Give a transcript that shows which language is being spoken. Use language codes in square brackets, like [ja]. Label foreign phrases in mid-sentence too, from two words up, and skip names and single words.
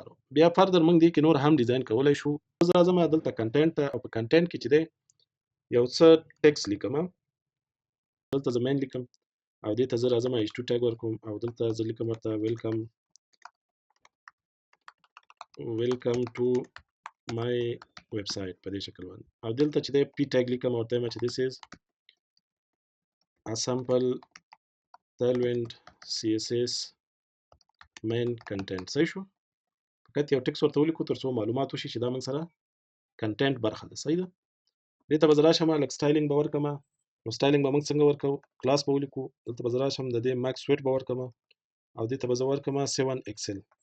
[ps] بیا فردر موږ دې کې نور هم ډیزاین کولی شو. زه راځم دلته کنټینټ ته او په کنټینټ کې چې دی یو څه ټیکسټ لیکم. دلته زه مین لیکم او دې ته زه راځم H2 ټیګ ورکوم او دلته زه لیکم ورته [en] welcome to my website [ps] په دې شکل باندې، او دلته چې دی [en] p tag [ps] لیکم او ورته وایم چې [en] this is a sample tailwind CSS main content. [ps] صحیح شو؟ فقط یو ټیکس ورته ولیکو تر څو معلومات وشي چې دا موږ سره کنټینټ برخه ده. صحیح ده؟ دې ته به زه راشم لږ سټایلینګ به ورکړم. نو سټایلینګ به موږ څنګه ورکوو؟ کلاس به ولیکو، دلته به زه راشم د دې [en] max width [ps] به ورکړم او دې ته به زه ورکړم 7XL.